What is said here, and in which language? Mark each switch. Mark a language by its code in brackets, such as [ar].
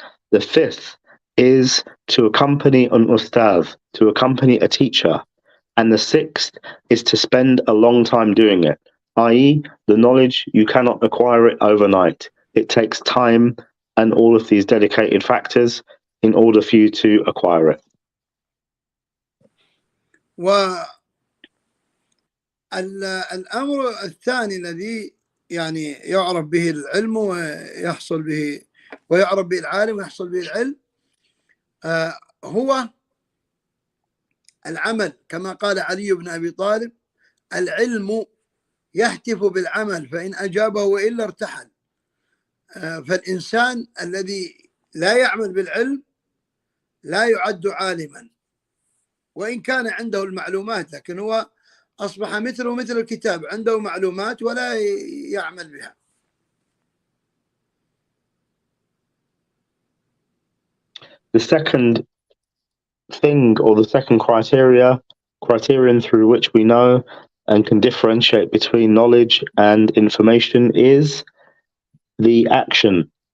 [en] The fifth is to accompany an ustaz, to accompany a teacher. And the 6th is to spend a long time doing it, i.e. the knowledge, you cannot acquire it overnight. It takes time and all of these dedicated factors in order for you to acquire it. [ar] والأمر الثاني الذي يعني يعرف به العلم ويحصل به، ويعرف به العالم ويحصل به العلم، هو العمل. كما قال علي بن أبي طالب: العلم يهتف بالعمل فإن أجابه وإلا ارتحل. فالإنسان الذي لا يعمل بالعلم لا يعد عالما، وإن كان عنده المعلومات، لكن هو أصبح مثل الكتاب، عنده معلومات ولا يعمل بها. [en] The second thing, or the second criterion through which we know and can differentiate between knowledge and information is the action.